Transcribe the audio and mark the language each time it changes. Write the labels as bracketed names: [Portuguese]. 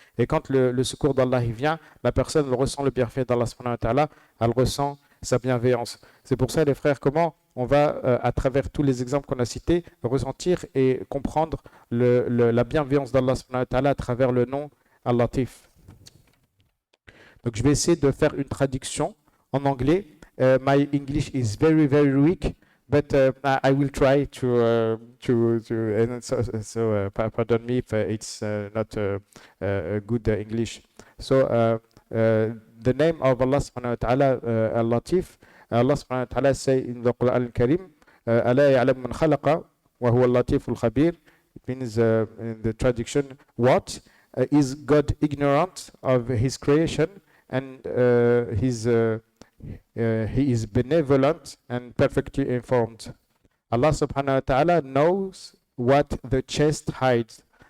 [French] Et quand le secours d'Allah il vient, la personne ressent le bienfait d'Allah subhanahu wa ta'ala, elle ressent sa bienveillance. C'est pour ça les frères, comment on va, à travers tous les exemples qu'on a cités, ressentir et comprendre la bienveillance d'Allah subhanahu wa ta'ala à travers le nom Al-Latif. Donc je vais essayer de faire une traduction en anglais. [English] My English is very, very weak, but I will try to and so pardon me if it's not good English. So the name of Allah subhanahu wa ta'ala, Al-Latif, Allah subhanahu wa ta'ala say in the Quran al-Karim, [Arabic] أَلَا يَعْلَمُ مَنْ خَلَقَ وَهُوَ اللَّطِيفُ الْخَبِيرُ. [English] It means in the traduction, what? Is God ignorant of his creation, and he is benevolent and perfectly informed. Allah subhanahu wa ta'ala knows what the chest hides.